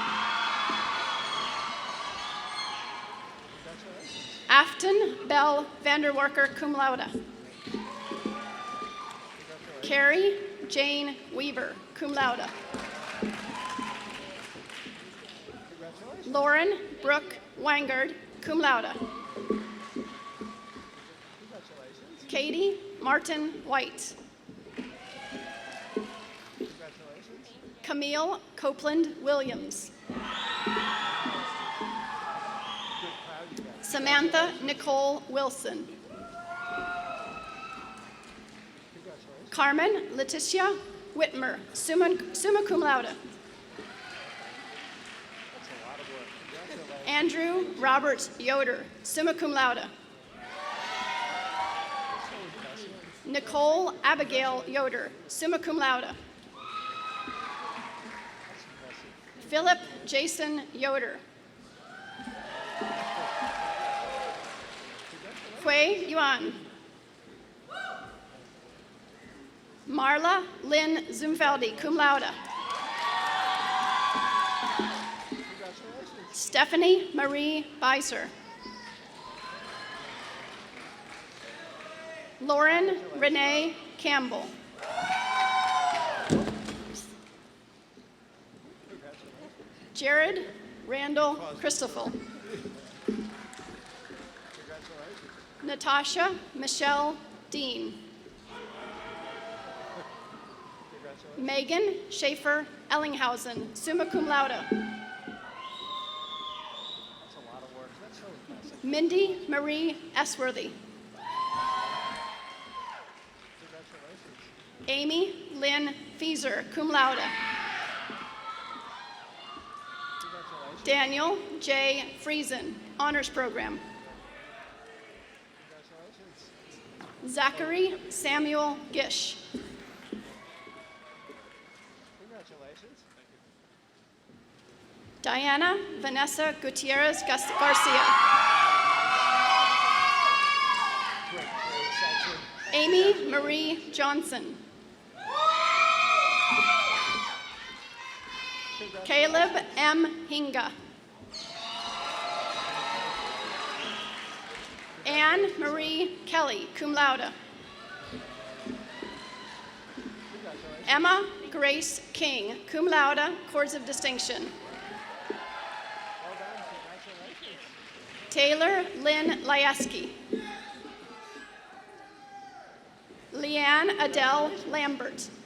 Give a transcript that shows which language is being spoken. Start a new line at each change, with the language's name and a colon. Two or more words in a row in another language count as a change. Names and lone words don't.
English: Afton Bell Vanderwerker,
Latin: cum laude.
English: Carrie Jane Weaver,
Latin: cum laude.
English: Lauren Brooke Wangard,
Latin: cum laude.
English: Katie Martin White. Camille Copeland Williams. Samantha Nicole Wilson. Carmen Leticia Whitmer,
Latin: summa cum laude.
English: Andrew Robert Yoder,
Latin: summa cum laude.
English: Nicole Abigail Yoder,
Latin: summa cum laude.
English: Philip Jason Yoder. Hui Yuan. Marla Lynn Zumfeldi,
Latin: cum laude.
English: Stephanie Marie Beiser. Lauren Renee Campbell. Jared Randall Christoffel. Natasha Michelle Dean. Megan Schaefer Ellinghausen,
Latin: summa cum laude.
English: Mindy Marie Esworthy. Amy Lynn Fieser,
Latin: cum laude.
English: Daniel J. Friesen, honors program. Zachary Samuel Gish. Diana Vanessa Gutierrez Garcia. Amy Marie Johnson. Caleb M. Hinga. Anne Marie Kelly,
Latin: cum laude.
English: Emma Grace King,
Latin: cum laude,
English: cords of distinction. Taylor Lynn Layeski. Leanne Adele Lambert.